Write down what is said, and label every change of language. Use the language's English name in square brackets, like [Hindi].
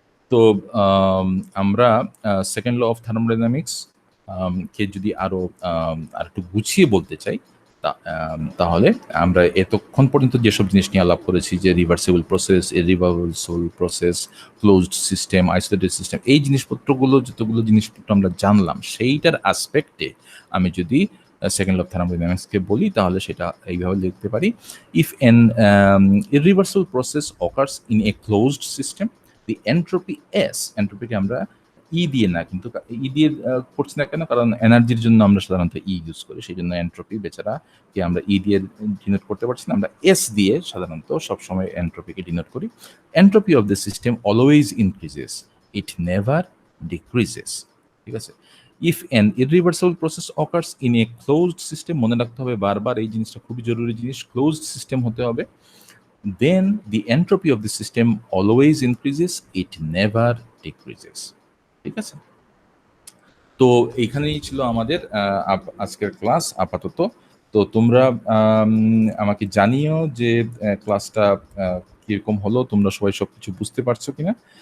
[Bangla] তো আমরা second law of thermodynamics কে যদি আরো আরেকটু গুছিয়ে বলতে চাই তাহলে আমরা এতক্ষণ পর্যন্ত যেসব জিনিস নিয়ে আলাপ করেছি যে reversible process, irreversible process, closed system, isolated system, এই জিনিসপত্রগুলো যতগুলো জিনিসপত্র আমরা জানলাম সেইটার আসপেক্টে আমি যদি সেকেন্ড ল অফ থার্মোডাইনামিক্সকে বলি তাহলে সেটা এইভাবে লিখতে পারি। [English] if an irreversible process occurs in a closed system, the entropy S, [Bangla] এন্ট্রপিকে আমরা ই দিয়ে না, কিন্তু ই দিয়ে করছি না কেন? কারণ এনার্জির জন্য আমরা সাধারণত ই ইউজ করি। সেজন্য এন্ট্রপি বেচারা কে আমরা ই দিয়ে ডিনোট করতে পারছি না। আমরা এস দিয়ে সাধারণত সবসময় এন্ট্রপিকে ডিনোট করি। [English] Entropy of the system always increases, it never decreases. [Bangla] ঠিক আছে? [English] if an irreversible process occurs in a closed system, [Bangla] মনে রাখতে হবে বারবার, এই জিনিসটা খুবই জরুরি জিনিস, ক্লোজড সিস্টেম হতে হবে। [English] Then the entropy of the system always increases, it never decreases. [Bangla] ঠিক আছে? তো এইখানেই ছিল আমাদের আজকের ক্লাস আপাতত। তো তোমরা আমাকে জানিও যে ক্লাসটা কিরকম হলো, তোমরা সবাই সবকিছু বুঝতে পারছো কিনা।